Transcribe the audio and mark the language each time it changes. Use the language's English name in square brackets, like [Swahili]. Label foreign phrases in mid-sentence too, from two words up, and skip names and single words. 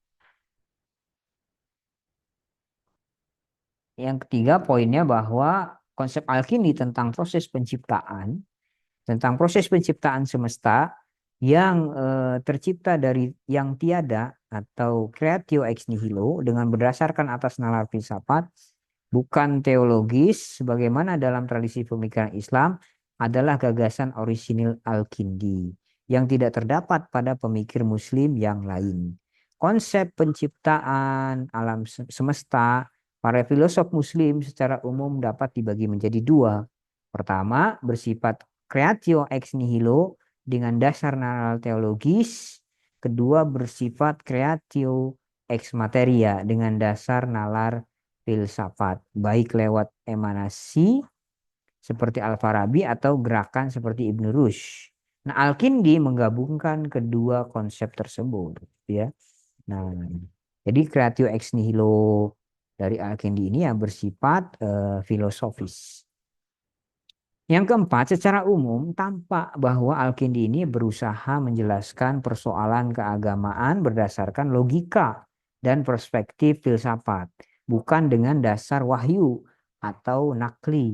[Indonesian] Yang ketiga poinnya bahwa konsep Al-Kindi tentang proses penciptaan semesta yang tercipta dari yang tiada atau [Latin] creatio ex nihilo [Indonesian] dengan berdasarkan atas nalar filsafat, bukan teologis, sebagaimana dalam tradisi pemikiran Islam adalah gagasan orisinil Al-Kindi yang tidak terdapat pada pemikir Muslim yang lain. Konsep penciptaan alam semesta para filosof Muslim secara umum dapat dibagi menjadi dua. Pertama, bersifat [Latin] creatio ex nihilo [Indonesian] dengan dasar nalar teologis. Kedua, bersifat [Latin] creatio ex materia [Indonesian] dengan dasar nalar filsafat, baik lewat emanasi seperti Al-Farabi atau gerakan seperti Ibn Rushd. Nah, Al-Kindi menggabungkan kedua konsep tersebut, ya. Nah, jadi [Latin] creatio ex nihilo [Indonesian] dari Al-Kindi ini ya bersifat filosofis. Yang keempat, secara umum tampak bahwa Al-Kindi ini berusaha menjelaskan persoalan keagamaan berdasarkan logika dan perspektif filsafat, bukan dengan dasar wahyu atau nakli.